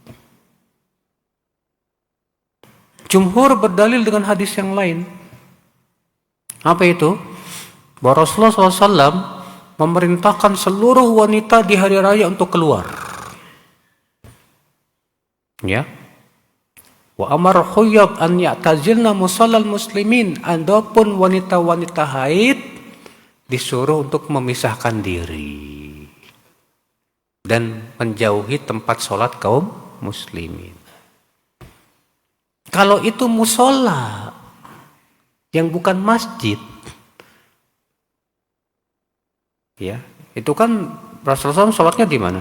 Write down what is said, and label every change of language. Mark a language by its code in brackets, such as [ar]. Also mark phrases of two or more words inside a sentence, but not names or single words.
[id] Jumhur berdalil dengan hadis yang lain. Apa itu? Bahwa Rasulullah SAW memerintahkan seluruh wanita di hari raya untuk keluar. Ya. [ar] Wa amar khuyab an ya'tazilna musallal muslimin. [id] Adapun wanita-wanita haid disuruh untuk memisahkan diri dan menjauhi tempat sholat kaum muslimin. Kalau itu musola yang bukan masjid, ya, itu kan Rasulullah SAW sholatnya di mana?